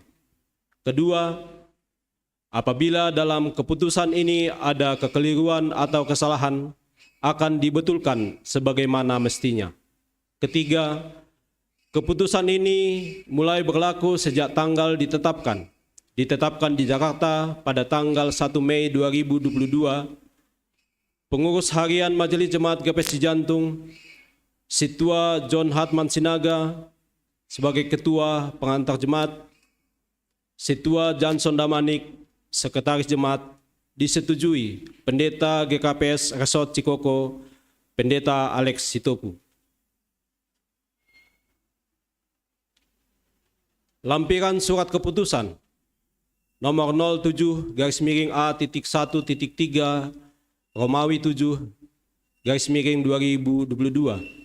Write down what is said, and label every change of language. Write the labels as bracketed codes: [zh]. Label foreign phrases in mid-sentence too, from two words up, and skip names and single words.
[id] Kedua, apabila dalam keputusan ini ada kekeliruan atau kesalahan, akan dibetulkan sebagaimana mestinya. Ketiga, keputusan ini mulai berlaku sejak tanggal ditetapkan di Jakarta pada tanggal 1 Mei 2022. Pengurus harian Majelis Jemaat GKPS Cijantung, Situa John Hartman Sinaga sebagai Ketua Pengantar Jemaat, Situa Johnson Damanik Sekretaris Jemaat, disetujui Pendeta GKPS Resort Cikoko, Pendeta Alex Sitopu. Lampiran surat keputusan nomor 07-A-1-3 Romawi 7-2022.